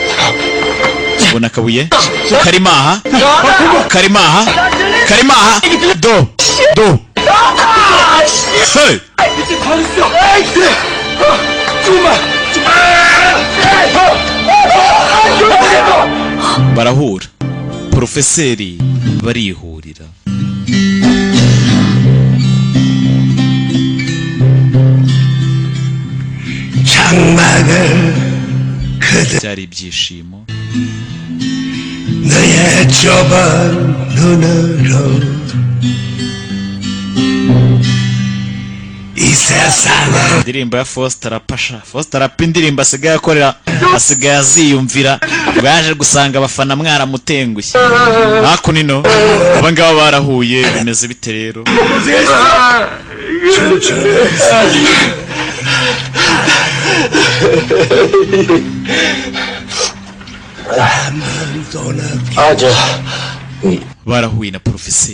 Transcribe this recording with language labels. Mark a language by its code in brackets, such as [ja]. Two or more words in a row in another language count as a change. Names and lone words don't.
[rw] Do hey barahura. Profeseri barihurira. byari ibyishimo. [ko] 너의 좁은 눈으로 이 세상을 [rw] indirimbo ya Faustin Rapa indirimbo asigaye akorera asigaye aziyumvira. Baje gusanga abafana mwaramutengushye. Hakunino abangaba barahuye bimeze bite rero? barahuye na Profeseri.